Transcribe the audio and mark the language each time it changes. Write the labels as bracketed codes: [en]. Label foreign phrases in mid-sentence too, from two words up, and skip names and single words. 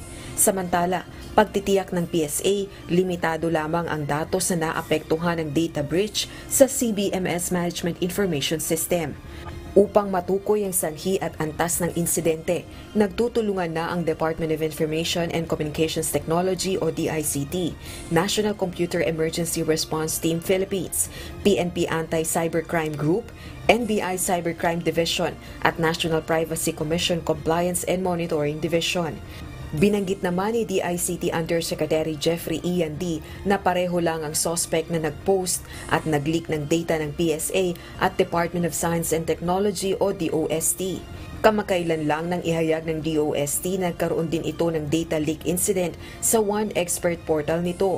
[tl] Samantala, pagtitiyak ng PSA, limitado lamang ang datos na naapektuhan ng [en] data breach [tl] sa CBMS Management Information System. Upang matukoy ang sanhi at antas ng insidente, nagtutulungan na ang Department of Information and Communications Technology o DICT, National Computer Emergency Response Team Philippines, PNP Anti-Cybercrime Group, NBI Cybercrime Division at National Privacy Commission Compliance and Monitoring Division. Binanggit naman ni DICT Undersecretary Jeffrey Ian D. na pareho lang ang suspect na nag-post at nag-leak ng data ng PSA at Department of Science and Technology o DOST. Kamakailan lang nang ihayag ng DOST, nagkaroon din ito ng [en] data leak incident [tl] sa One Expert portal nito.